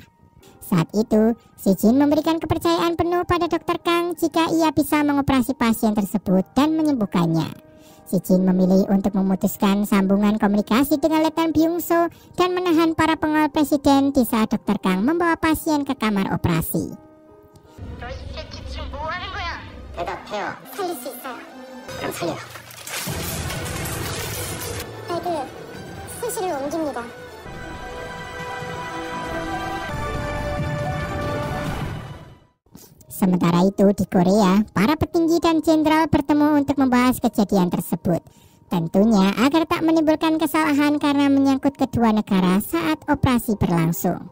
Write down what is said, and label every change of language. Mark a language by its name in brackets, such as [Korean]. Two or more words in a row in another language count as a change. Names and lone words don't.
[Indonesian] Saat itu, Si Jin memberikan kepercayaan penuh pada Dr. Kang jika ia bisa mengoperasi pasien tersebut dan menyembuhkannya. Si Jin memilih untuk memutuskan sambungan komunikasi dengan Letnan Byung-so dan menahan para pengawal presiden di saat Dr. Kang membawa pasien ke kamar operasi. [Korean] 대답해요. 살릴 수 있어요. 그럼 살려. 아이들, 수시를 옮깁니다. [Indonesian] Sementara itu di Korea, para petinggi dan jenderal bertemu untuk membahas kejadian tersebut. Tentunya agar tak menimbulkan kesalahan karena menyangkut kedua negara saat operasi berlangsung.